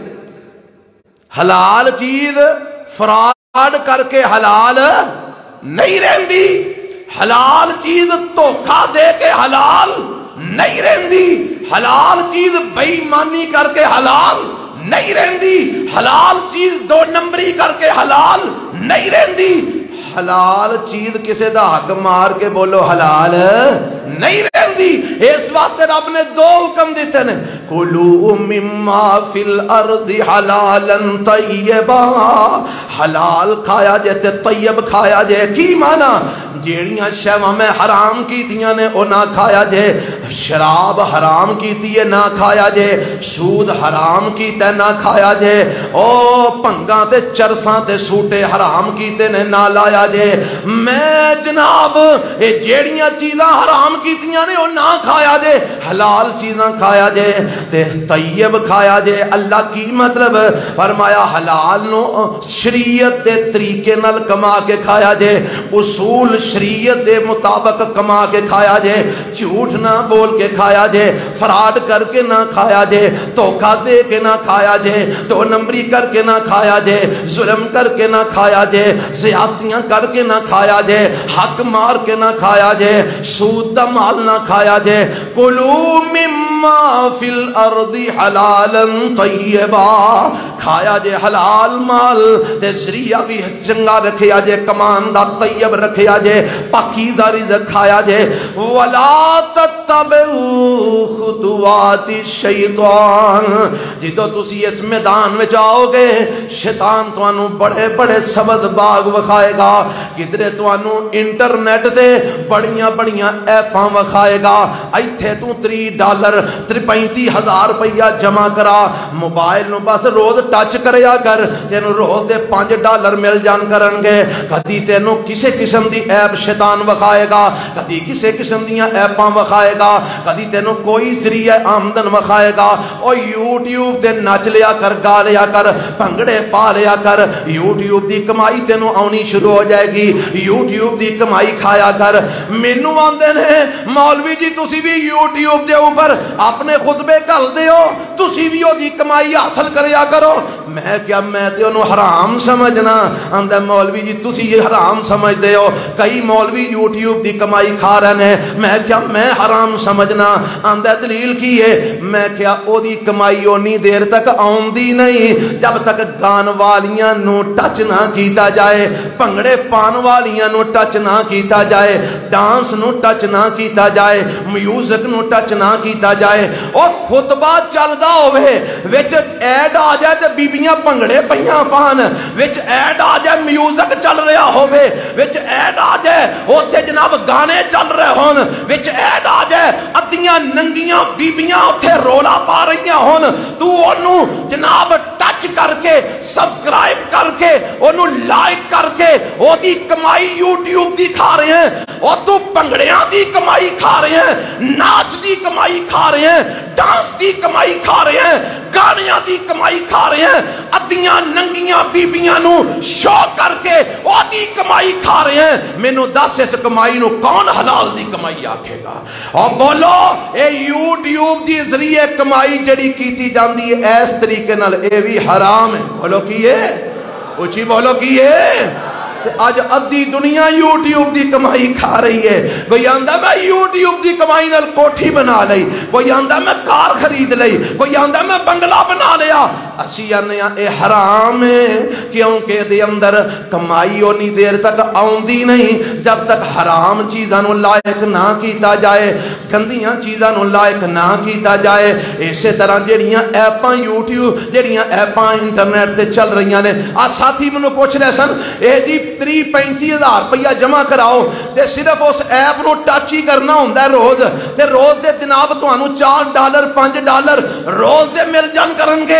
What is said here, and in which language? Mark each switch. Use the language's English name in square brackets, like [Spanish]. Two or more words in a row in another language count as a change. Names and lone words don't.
[Punjabi] حلال چیز فراڈ کر کے حلال نہیں رہندی، حلال چیز دھوکا دے کے حلال نہیں رہندی، حلال چیز بے ایمانی کر کے حلال نہیں رہندی، حلال چیز 2 نمبری کر کے حلال نہیں رہندی، حلال چیز کسے دا حق مار کے بولو حلال نہیں رہندی۔ اس واسطے رب نے 2 حکم دیتے ہیں، [Arabic] کلوا مما فی الارض حلالا طیبا، [Punjabi] حلال کھایا جے تے طیب کھایا جے۔ کی معنی؟ جیڑیاں شیواں میں حرام کیتیاں نے او نہ کھایا جے، شراب حرام کیتی ہے نہ کھایا جے، سود حرام کیتا ہے نہ کھایا جے، او پنگاں تے چرساں تے سوٹے حرام کیتے نے نہ لایا جے۔ میں جناب اے جیڑیاں چیزاں حرام کیتیاں نے او نہ کھایا جے، حلال چیزاں کھایا جے تے طیب کھایا جے۔ اللہ کی مطلب فرمایا حلال نو شریعت دے طریقے نال کما کے کھایا جے، اصول شریعت دے مطابق کما کے کھایا جے، جھوٹ نہ بول ٹول کے کھایا جے، فراڈ کر کے نہ کھایا جے، دھوکہ دے کے نہ کھایا جے، دو نمبری کر کے نہ کھایا جے، ظلم کر کے نہ کھایا جے، زیادتیاں کر کے نہ کھایا جے، حق مار کے نہ کھایا جے، سود دا مال نہ کھایا جے۔ [Arabic] کلوا مما فی الارض حلالا طیبا، [Punjabi] کھایا جے حلال مال تے ذریعہ بھی چنگا رکھیا جے، کمان دا طیب رکھیا جے، پاکیزہ رزق کھایا جے۔ [Arabic] ولا تتبعوا خطوات الشیطان، [Punjabi] جدو تسی اس میدان میں جاؤ گے شیطان توانو بڑے بڑے سبد باغ وکھائے گا، کدھرے توانو انٹرنیٹ دے بڑیاں بڑیاں ایپاں وکھائے گا، ایتھے تو $30 35,000 روپیہ جمع کرا، موبائل نو بس روز ٹچ کریا کر، تینو روز دے $5 مل جان کرن گے۔ کدی تینو کسے قسم دی ایپ شیطان وکھائے گا، کدی کسے قسم دیاں ایپاں وکھائے گا، کدی تینو کوئی ذریعہ آمدن وکھائے گا۔ او یوٹیوب تے نچ لیا کر، گا لیا کر، بھنگڑے پا لیا کر، یوٹیوب دی کمائی تینو آنی شروع ہو جائے گی، یوٹیوب دی کمائی کھایا کر۔ مینوں آندے نے مولوی جی تسی بھی یوٹیوب دے اوپر اپنے خطبے گل دیو، تسی بھی او دی کمائی حاصل کریا کرو۔ میں کیا میں تے انہوں حرام سمجھنا؟ آندہ مولوی جی تسی یہ حرام سمجھ دے ہو، کئی مولوی یوٹیوب دی کمائی کھا رہے ہیں، میں کیا میں حرام سمجھنا؟ آندہ دلیل کی ہے، میں کیا او دی کمائی اونی دیر تک آؤندی نہیں جب تک گان والیاں نو ٹچ نہ کیتا جائے، پنگڑے پان والیاں نو ٹچ نہ کیتا جائے، ڈانس نو ٹچ نہ کیتا جائے، میوزک نو ٹچ نہ کیتا جائے۔ اور خطبہ چل دا ہوئے وچ ایڈ آ جائے تے بیبیاں پنگڑے پہیاں پان، وچ ایڈ آ جائے میوزک چل رہا ہوئے، وچ ایڈ آ جائے اوتھے جناب گانے چل رہے ہون، وچ ایڈ آ جائے ادیاں ننگیاں بیبیاں اوتھے رولا پا رہیاں ہون، تو انہوں جناب ٹچ کر کے سبسکرائب کر کے انہوں لائک کر کے او دی کمائی یوٹیوب دی کھا رہے ہیں، اور تو پنگڑیاں دی کمائی کھا رہے ہیں، ناچ دی کمائی کھا رہے ہیں، ڈانس دی کمائی کھا رہے ہیں، گانیاں دی کمائی کھا رہے ہیں، ادیاں ننگیاں بیبیاں نو شو کر کے او دی کمائی کھا رہے ہیں۔ میں نو دس اس کمائی نو کون حلال دی کمائی آکھے گا؟ اور بولو اے یوٹیوب دی ذریعے کمائی جڑی کیتی جاندی ہے اس طریقے نال اے بھی حرام ہے۔ بولو کیے؟ اچھی بولو کیے؟ آج ادھی دنیا یوٹیوب دی کمائی کھا رہی ہے۔ کوئی آندہ میں یوٹیوب دی کمائی نال کوٹھی بنا لئی، کوئی آندہ میں کار خرید لئی، کوئی آندہ میں بنگلہ بنا لیا۔ اسی آنے اے حرام ہے، کیونکہ دے اندر کمائی ہونی دیر تک آؤندی نہیں جب تک حرام چیزاں نو لائق نہ کیتا جائے، گندیاں چیزاں نو لائق نہ کیتا جائے۔ اسی طرح جڑیاں ایپاں یوٹیوب جڑیاں ایپاں انٹرنیٹ تے چل رہی ہیں، آ ساتھی منو پوچھ رہے سن اے جی 35,000 روپیہ جمع کراؤ تے صرف اس ایپ نو ٹچ ہی کرنا ہوندہ ہے روز، تے روز دے جناب تو انہوں $4 $5 روز دے مل جان کرن گے۔